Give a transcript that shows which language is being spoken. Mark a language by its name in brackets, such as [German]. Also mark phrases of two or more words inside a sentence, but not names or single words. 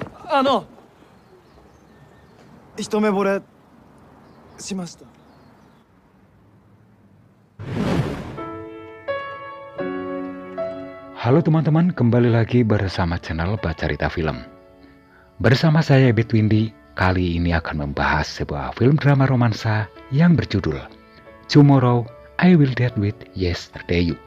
[Japanese] 一目惚れしました。 [Indonesian] Halo teman-teman, kembali lagi bersama channel Bacarita Film. Bersama saya Ebit Windy, kali ini akan membahas sebuah film drama romansa yang berjudul Tomorrow I Will Date With Yesterday You.